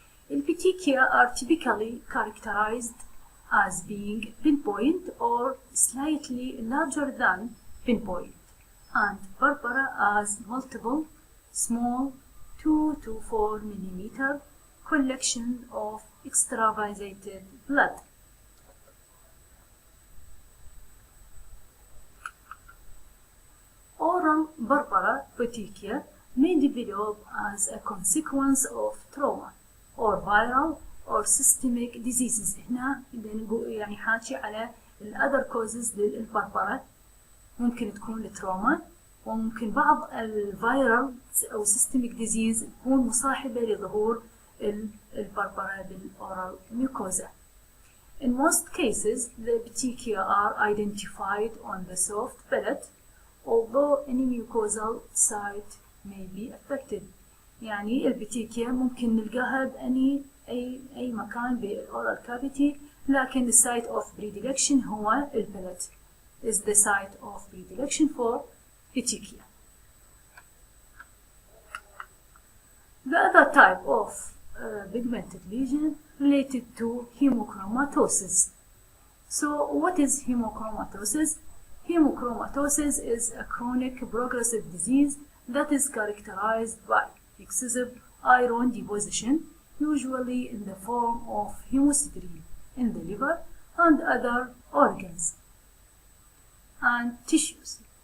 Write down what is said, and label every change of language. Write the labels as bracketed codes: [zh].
[en] البيتيكيا are typically characterized as being pinpoint or slightly larger than pinpoint, and purpura as multiple small 2 to 4 millimeter collection of extravasated blood. Oral purpura petechia may develop as a consequence of trauma or viral or systemic diseases. [ar] هنا يعني حاكي على ال other causes للبربرة، ممكن تكون التروما وممكن بعض الفيرال أو systemic disease تكون مصاحبة لظهور البربرة بالأورال ميوكوزا. [en] In most cases, the petechia are identified on the soft palate, although any mucosal site may be affected. [ar] يعني البيتيكيا ممكن نلقاها بأي أي مكان بالأورال كافيتي، لكن [en] the site of predilection [ar] هو البلد [en] is the site of predilection for petechia. The other type of pigmented lesion related to hemochromatosis. So what is hemochromatosis? Hemochromatosis is a chronic progressive disease that is characterized by excessive iron deposition, usually in the form of hemosiderin in the liver and other organs and tissues.